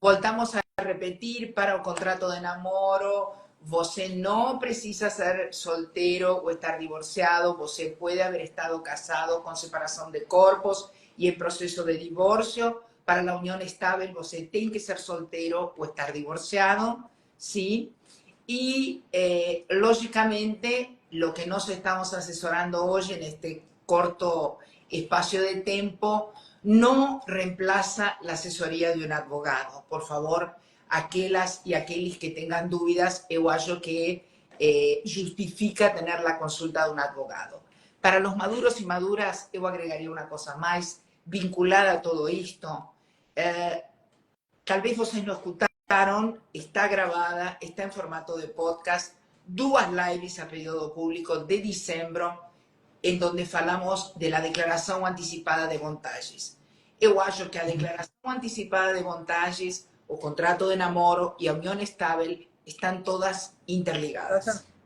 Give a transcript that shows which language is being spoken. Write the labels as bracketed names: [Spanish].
[Portuguese] Voltamos a repetir, para o contrato de namoro, você não precisa ser solteiro ou estar divorciado, você pode haber estado casado com separação de corpos e em processo de divórcio. Para a união estável, você tem que ser solteiro ou estar divorciado, sim. [Spanish] Y, lógicamente, lo que nos estamos asesorando hoy en este corto espacio de tiempo no reemplaza la asesoría de un abogado. Por favor, aquellas y aquellos que tengan dudas, yo [Portuguese] acho que [Spanish] justifica tener la consulta de un abogado. Para los maduros y maduras, yo agregaría una cosa más vinculada a todo esto. Tal vez [Portuguese] vocês não escutaram, está gravada, está em formato de podcast, duas lives a pedido do público de dezembro, em [Spanish] donde falamos de la [Portuguese] declaração antecipada de vantagens. Eu acho que a declaração antecipada de vantagens, o contrato de namoro e a união estável estão todas interligadas.